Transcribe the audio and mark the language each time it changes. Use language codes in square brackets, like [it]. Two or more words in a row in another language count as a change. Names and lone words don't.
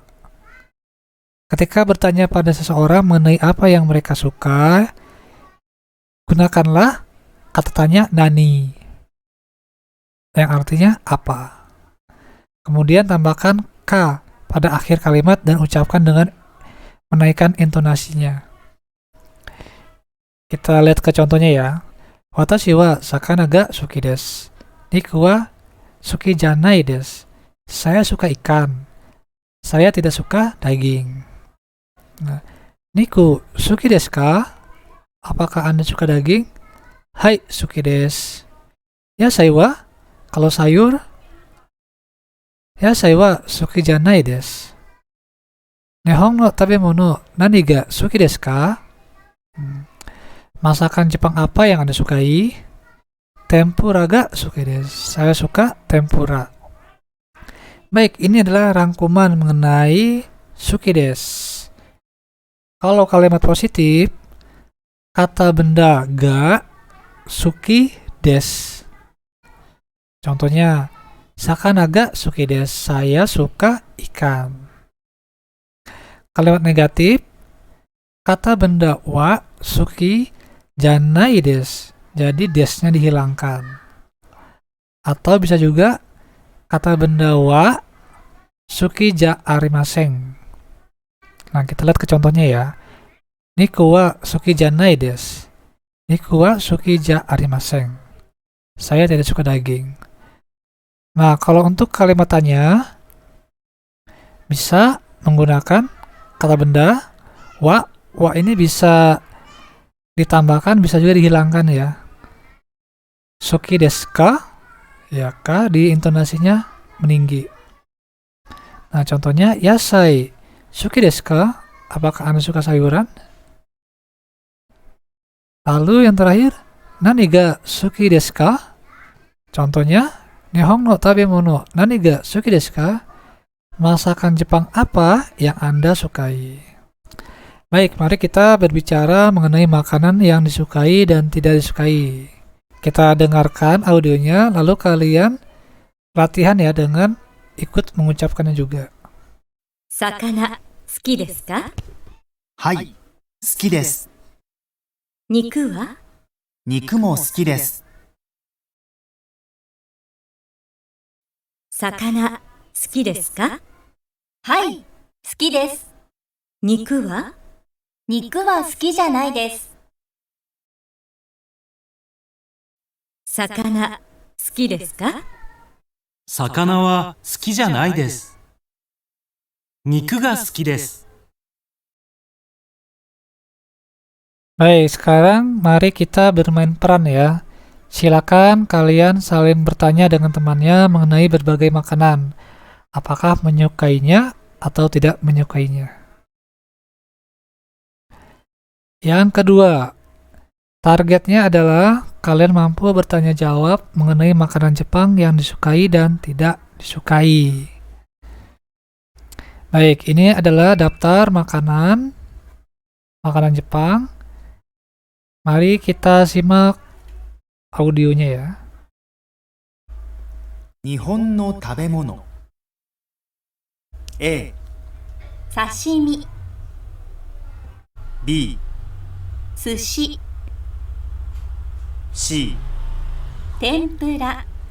[id] Ketika bertanya pada seseorang mengenai apa yang mereka suka, gunakanlah kata tanya nani, yang artinya apa. Kemudian tambahkan ka pada akhir kalimat dan ucapkan dengan menaikkan intonasinya. Kita lihat ke contohnya ya. [ja] 私は魚が好きです。肉は好きじゃないです. [id] Saya suka ikan. Saya tidak suka daging. Nah, [ja] 肉好きですか? [id] Apakah Anda suka daging? [ja] Hai, 好きです. [id] Ya, saya wa. Kalau sayur? Ya, saya [ja] は好きじゃないです. 日本の食べ物何が好きですか? [id] Masakan Jepang apa yang Anda sukai? [ja] 天ぷらが好きです. [id] Saya suka tempura. Baik, ini adalah rangkuman mengenai [ja] 好きです. [id] Kalau kalimat positif, kata benda [ja] が好きです. Contohnya, 魚が好きです. [id] Saya suka ikan. Kalimat negatif, kata benda [ja] は好きじゃないです. [id] Jadi desnya dihilangkan. Atau bisa juga kata benda [ja] は好きじゃありません. [id] Nah, kita lihat ke contohnya ya. [ja] 肉は好きじゃないです. 肉は好きじゃありません. [id] Saya tidak suka daging. Nah, kalau untuk kalimat tanya bisa menggunakan kata benda wa. Wa ini bisa ditambahkan, bisa juga dihilangkan ya. [ja] 好きですか? [id] Ya, ka di intonasinya meninggi. Nah, contohnya [ja] 野菜好きですか? [id] Apakah Anda suka sayuran? Lalu yang terakhir, [ja] 何が好きですか? Contohnya, 日本の食べ物何が好きですか? [id] Masakan Jepang apa yang Anda sukai? Baik, mari kita berbicara mengenai makanan yang disukai dan tidak disukai. Kita dengarkan audionya, lalu kalian latihan ya dengan ikut mengucapkannya juga. [ja] 魚、好きですか? はい、好きです。肉は肉も好きです。魚、好きですか？はい、好きです。肉は肉は好きじゃないです。魚、好きですか？魚は好きじゃないです。肉が好きです。 [id] Baik, sekarang mari kita bermain peran ya. Silakan kalian saling bertanya dengan temannya mengenai berbagai makanan. Apakah menyukainya atau tidak menyukainya. Yang kedua, Targetnya adalah kalian mampu bertanya jawab mengenai makanan Jepang yang disukai dan tidak disukai. Baik, ini adalah daftar makanan Jepang. Mari kita simak audionya ya. [ja] 日本の食べ物 A、刺身、 B、寿司、 C、天ぷら、